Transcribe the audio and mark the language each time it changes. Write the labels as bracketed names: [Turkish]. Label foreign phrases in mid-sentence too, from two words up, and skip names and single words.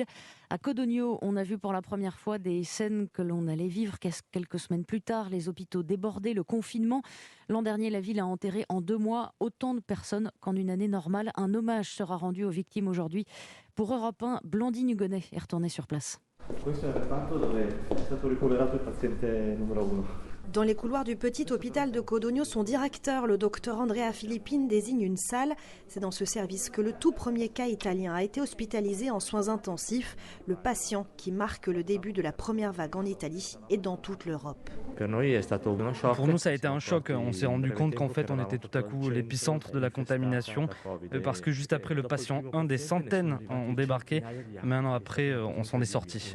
[French] À Codogno, on a vu pour la première fois des scènes que l'on allait vivre quelques semaines plus tard. Les hôpitaux débordés, le confinement. L'an dernier, la ville a enterré en 2 mois autant de personnes qu'en une année normale. Un hommage sera rendu aux victimes aujourd'hui. Pour Europe 1, Blandine Hugonnet est retournée sur place. [Italian] Questo è il reparto dove è stato ricoverato il paziente numero 1. [French] Dans les couloirs du petit hôpital de Codogno, son directeur, le docteur Andrea Filippine, désigne une salle. C'est dans ce service que le tout premier cas italien a été hospitalisé en soins intensifs, le patient qui marque le début de la première vague en Italie et dans toute l'Europe. Pour nous, ça a été un choc. On s'est rendu compte qu'en fait, on était tout à coup l'épicentre de la contamination, parce que juste après le patient 1, des centaines ont débarqué, mais un an après, on s'en est sorti.